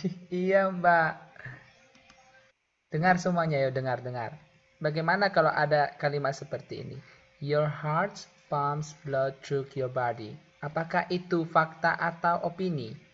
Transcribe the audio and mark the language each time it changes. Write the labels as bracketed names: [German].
[Indonesian] Iya, Mbak. Dengar semuanya ya, dengar. Bagaimana kalau ada kalimat seperti ini? [English] Your heart pumps blood through your body. [Indonesian] Apakah itu fakta atau opini?